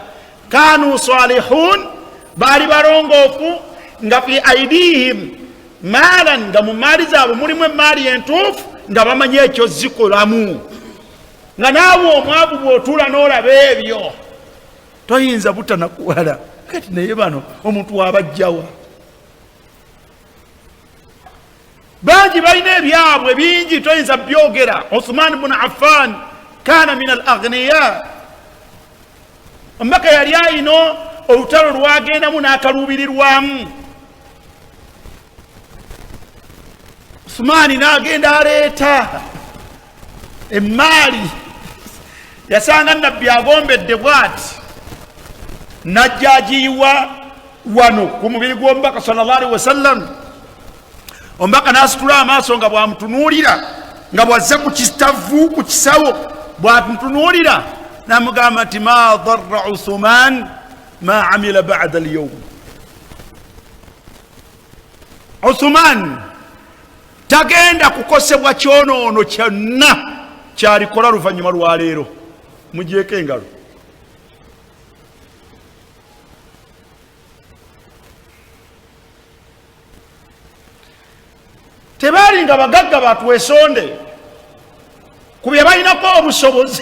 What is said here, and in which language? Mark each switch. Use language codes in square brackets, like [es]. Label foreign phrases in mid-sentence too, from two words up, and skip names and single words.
[ar] كانوا صالحين, [lg] baali balongoofu, nga [ar] في أيديهم مالا, [lg] nga mu maali zaabwe mulimu emaali entuufu, nga bamanyi ekyo zikolamu. Nga naawe omwavu bw'otuula n'olaba ebyo toyinza butanakuwala. Kati naye bano omuntu wabajjawa bangi balina ebyabwe bingi, toyinza byogera. [ar] عثمان بن عفان كان من الأغنياء. [lg] Omubaka yali ayina olutalo lwagendamu n'akaluubirirwamu. Uthman n'agenda aleeta emaali, yasanga nabbi agombedde bw'ati, najja agiyiwa wano ku mubiri gw'omubaka [ar] صلى الله عليه وسلم. [lg] Omubaka n'asitula amaaso nga bw'amutunuulira, nga bw'azze ku kitavu ku kisawo bw'amutunuulira, n'amugamba nti [ar] ما ضر عثمان ما عمل بعد اليوم. [lg] Uthman tagenda kukosebwa kyonoono kyonna kyalikola luvannyuma lwa leero. Mugyeko engalo. Tebaali nga bagagga batwesonde ku bye balinako obusobozi.